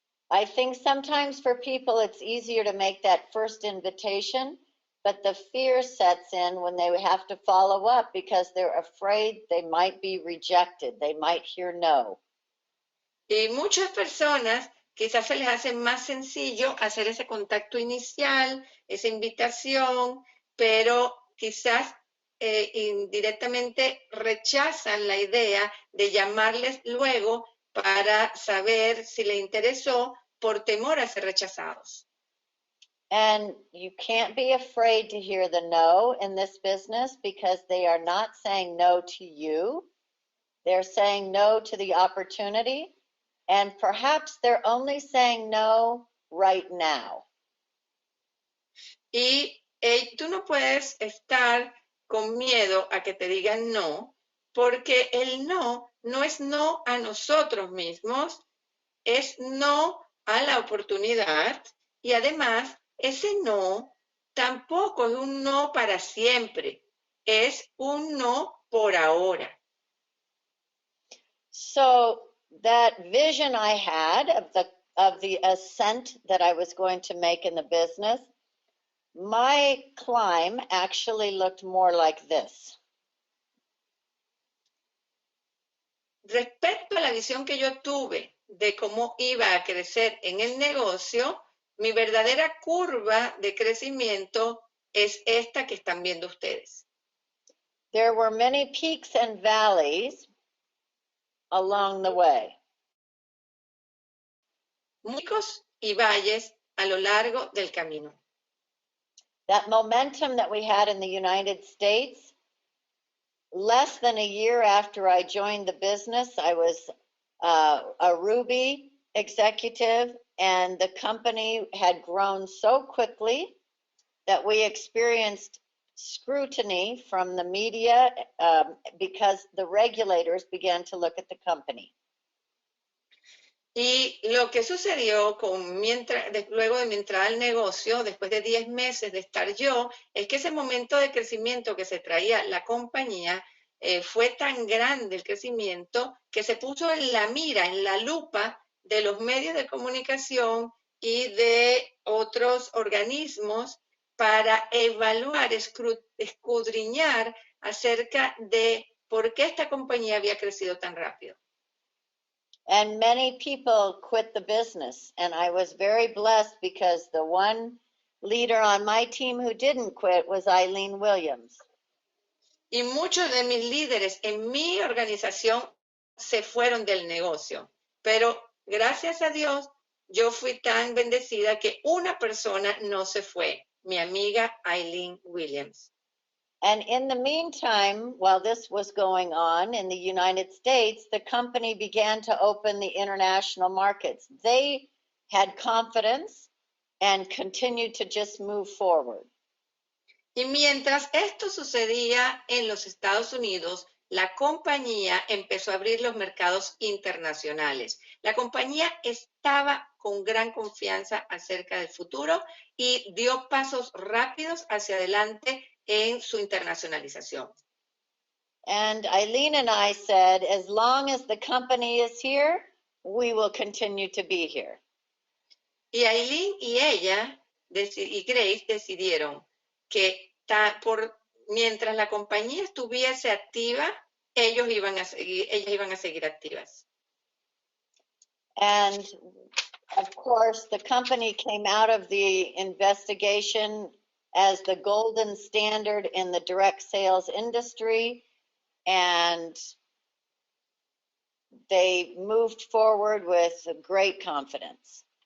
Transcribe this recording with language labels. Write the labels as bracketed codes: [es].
[en] I think sometimes for people it's easier to make that first invitation, but the fear sets in when they have to follow up because they're afraid they might be rejected, they might hear no. [es] Y muchas personas quizás se les hace más sencillo hacer ese contacto inicial, esa invitación, pero quizás indirectamente rechazan la idea de llamarles luego para saber si les interesó por temor a ser rechazados. [en] And you can't be afraid to hear the no in this business because they are not saying no to you. They're saying no to the opportunity. And perhaps they're only saying no right now. [es] Y tú no puedes estar con miedo a que te digan no, porque el no no es no a nosotros mismos, es no a la oportunidad y además ese no tampoco es un no para siempre, es un no por ahora. [en] So that vision I had of the ascent that I was going to make in the business, my climb actually looked more like this. [es] Respecto a la visión que yo tuve de cómo iba a crecer en el negocio, mi verdadera curva de crecimiento es esta que están viendo ustedes. [en] There were many peaks and valleys along the way. [es] Picos y valles a lo largo del camino. [en] That momentum that we had in the United States, less than a year after I joined the business, I was a Ruby, executive, and the company had grown so quickly that we experienced scrutiny from the media because the regulators began to look at the company. [es] Y lo que sucedió luego de mi entrada al negocio, después de 10 meses de estar yo, es que ese momento de crecimiento que se traía la compañía fue tan grande el crecimiento que se puso en la mira, en la lupa de los medios de comunicación y de otros organismos para evaluar, escudriñar acerca de por qué esta compañía había crecido tan rápido. [en] And many people quit the business. And I was very blessed because the one leader on my team who didn't quit was Eileen Williams. [es] Y muchos de mis líderes en mi organización se fueron del negocio. Pero gracias a Dios, yo fui tan bendecida que una persona no se fue, mi amiga Eileen Williams. [en] And in the meantime, while this was going on in the United States, the company began to open the international markets. They had confidence and continued to just move forward. [es] Y mientras esto sucedía en los Estados Unidos, la compañía empezó a abrir los mercados internacionales. La compañía estaba con gran confianza acerca del futuro y dio pasos rápidos hacia adelante en su internacionalización. [en] And Eileen and I said, as long as the company is here, we will continue to be here. [es] Y Eileen y ella y Grace decidieron que mientras la compañía estuviese activa, ellas iban a seguir activas. [en] And of course, the company came out of the investigation as the golden standard in the direct sales industry, and they moved forward with great confidence.